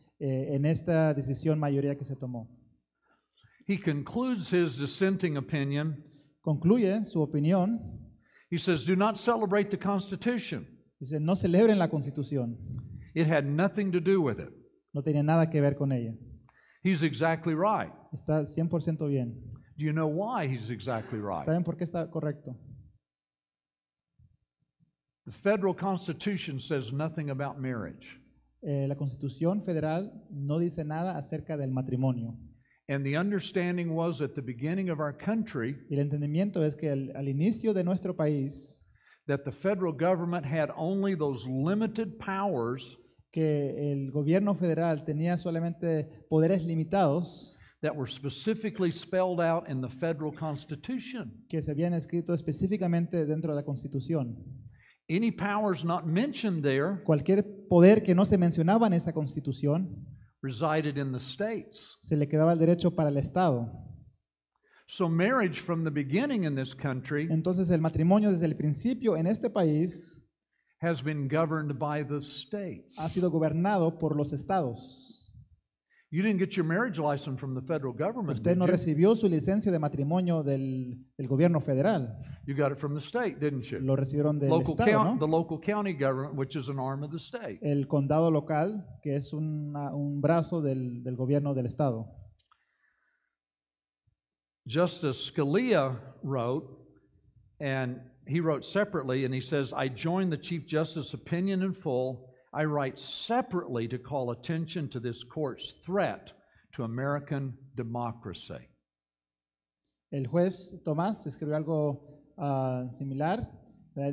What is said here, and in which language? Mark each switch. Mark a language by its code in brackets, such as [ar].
[es] En esta decisión mayoría que se tomó. [en] He concludes his dissenting opinion. [es] Concluye su opinión. [en] He says, do not celebrate the Constitution. [es] Dice, no celebren la Constitución. [en] It had nothing to do with it. [es] No tenía nada que ver con ella. [en] He's exactly right. [es] Está 100% bien. [en] Do you know why he's exactly right? [es] ¿Saben por qué está correcto? [en] The federal Constitution says nothing about marriage. [es] La Constitución Federal no dice nada acerca del matrimonio. [en] And the understanding was at the beginning of our country [es] Y el entendimiento es que al inicio de nuestro país, [en] that the federal government had only those limited powers [es] que el gobierno federal tenía solamente poderes limitados [en] that were specifically spelled out in the federal Constitution. [es] que se habían escrito específicamente dentro de la Constitución. [en] Any powers not mentioned there [es] Cualquier poder que no se mencionaba en esta Constitución [en] resided in the states. [es] se le quedaba el derecho para el Estado. [en] So marriage from the beginning in this country [es] Entonces el matrimonio desde el principio en este país [en] has been governed by the states. [es] ha sido gobernado por los estados. [en] You didn't get your marriage license from the federal government, [es] Usted [en] did [es] no [en] you? [es] recibió su licencia de matrimonio del gobierno federal. [en] You got it from the state, didn't you? [es] Lo recibieron del [en] Local [es] estado, [en] count, the [es] ¿no? [en] local county government, which is an arm of the state. [es] El condado local, que es un brazo del gobierno del estado. [en] Justice Scalia wrote, and he wrote separately, and he says, I join the Chief Justice's opinion in full. I write separately to call attention to this court's threat to American democracy. [es] El juez Tomás escribió algo similar, ¿verdad?